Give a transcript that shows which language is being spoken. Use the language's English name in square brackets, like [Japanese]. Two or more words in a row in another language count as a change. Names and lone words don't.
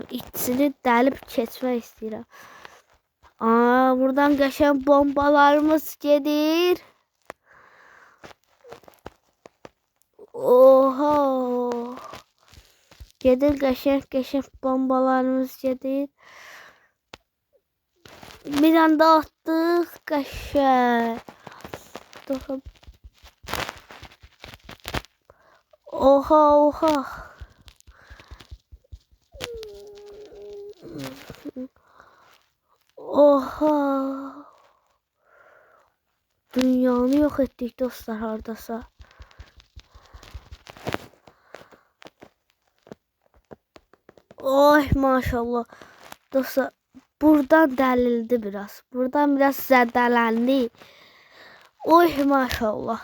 [Azerbaijani] İçini dəlib keçmək istəyirəm. Buradan qəşəng bombalarımız gedir. [Turkish] Oha. [Azerbaijani] Gedir qəşəng bombalarımız gedir. [Turkish] Bir anda attık qəşəng. Oha. Oha. Dünyanı yok ettik [Azerbaijani] dostlar hardasa. Oy maşallah. Dostlar buradan dəlildi biraz. Buradan biraz zədələndi. Oy maşallah.